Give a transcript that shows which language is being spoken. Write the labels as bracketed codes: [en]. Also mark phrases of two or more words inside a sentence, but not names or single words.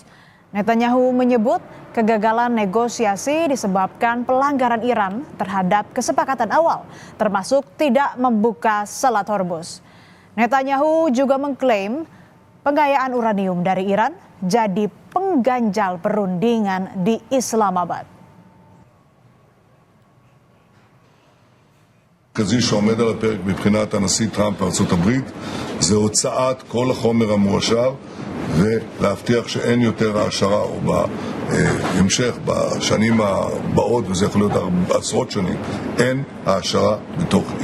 [id] Netanyahu menyebut kegagalan negosiasi disebabkan pelanggaran Iran terhadap kesepakatan awal, termasuk tidak membuka Selat Hormuz. Netanyahu juga mengklaim pengayaan uranium dari Iran jadi pengganjal perundingan di Islamabad. [he] המרכזי שעומד על הפרק מבחינת הנשיא טראמפ וארצות הברית זה הוצאת כל החומר המועשר ולהבטיח שאין יותר העשרה או בהמשך בשנים הבאות, וזה יכול להיות עשרות שנים, אין העשרה בתוך איראן.